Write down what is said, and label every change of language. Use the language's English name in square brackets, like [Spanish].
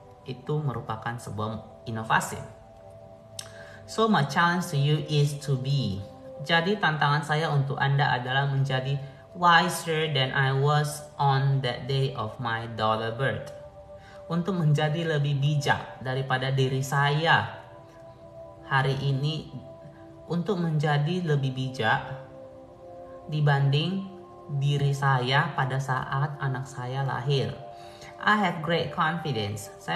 [Indonesian] Itu merupakan sebuah inovasi. [English] So my challenge to you is to be. [Indonesian] Jadi tantangan saya untuk Anda adalah menjadi [English] wiser than I was on that day of my daughter birth. [Indonesian] Untuk menjadi lebih bijak daripada diri saya hari ini, untuk menjadi lebih bijak dibanding diri saya pada saat anak saya lahir. [English] I have great confidence.